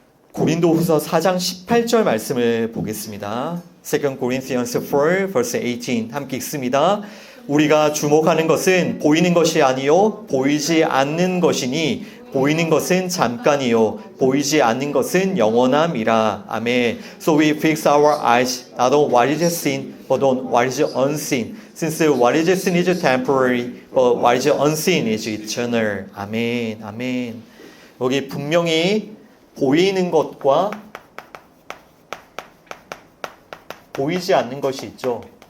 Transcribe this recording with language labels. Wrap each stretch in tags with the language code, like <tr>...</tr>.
<ko>고린도후서 4장 18절 말씀을 보겠습니다.</ko> <en>2 Corinthians 4 verse 18</en> <ko>함께 읽습니다. 우리가 주목하는 것은 보이는 것이 아니요 보이지 않는 것이니 보이는 것은 잠깐이요 보이지 않는 것은 영원함이라. 아멘.</ko> <en>So we fix our eyes not on what is seen but on what is unseen. Since what is seen is temporary but what is unseen is eternal.</en> <ko>아멘. 아멘. 여기 분명히 보이는 것과 보이지 않는 것이 있죠.</ko>